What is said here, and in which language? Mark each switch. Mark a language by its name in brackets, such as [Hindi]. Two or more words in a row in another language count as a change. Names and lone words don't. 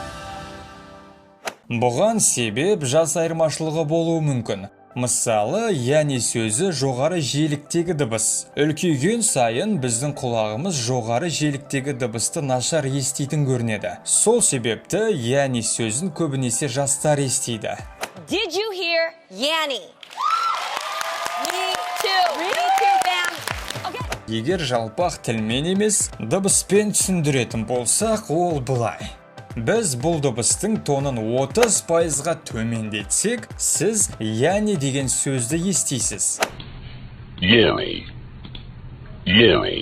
[Kazakh] Бұған себеп жас айырмашылығы болуы мүмкін. Мысалы, яни сөзі жоғары жиіліктегі дыбыс. Үлкейген сайын біздің құлағымыз жоғары жиіліктегі дыбысты нашар еститін көрінеді. Сол себепті яни сөзін көбінесе жастар естиді. [English] Did you hear Yanni? Me too. Me too, fam. Okay. [Kazakh] Егер жалпақ тілмен емес, дыбыспен түсіндіретін болсақ, ол былай. Біз бұл дыбыстың тонын 30%-ға төмендетсек, сіз яни деген сөзді естисіз. [English] Yanni. Yanni.